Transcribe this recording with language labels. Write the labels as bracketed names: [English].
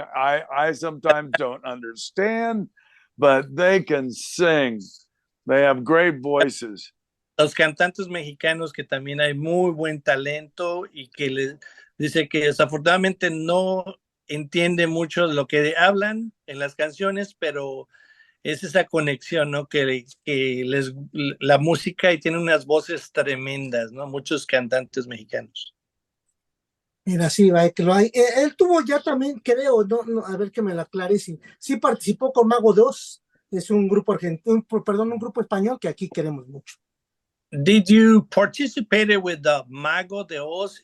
[English] I sometimes don't understand, but they can sing. They have great voices. [Spanish] Los cantantes mexicanos, que también hay muy buen talento, y que dice que desafortunadamente no entiende mucho de lo que hablan en las canciones, pero es esa conexión, ¿no? Que la música, y tiene unas voces tremendas, ¿no? Muchos cantantes mexicanos. Mira, sí, va, que lo hay. Él tuvo ya también, creo, a ver que me lo aclare, sí participó con Mago 2, es un grupo argentino, perdón, un grupo español que aquí queremos mucho. [English] Did you participate with the Mago de Oz?